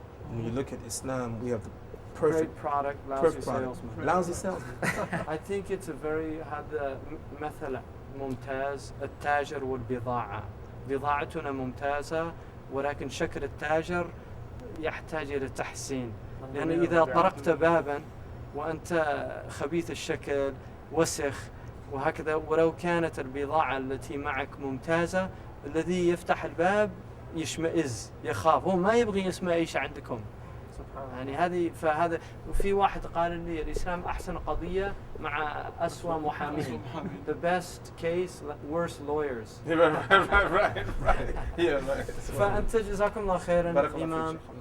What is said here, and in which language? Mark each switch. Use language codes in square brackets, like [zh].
[en] When you look at Islam, we have the great product, lousy salesman. I think it's a very [ar] هذا مثل ممتاز. التاجر والبضاعة، بضاعتنا ممتازة ولكن شكل التاجر يحتاج إلى تحسين. لأن إذا طرقت بابا وأنت خبيث الشكل وسخ وهكذا، ولو كانت البضاعة التي معك ممتازة، الذي يفتح الباب يشمئز يخاف، هو ما يبغي يسمع إيش عندكم. يعني فهذا. وفي واحد قال لي الإسلام أحسن قضية مع أسوأ محامين. [en] The best case, worst lawyers. right. Yeah, right. [ar] فأنت جزاكم الله خيرا إمام.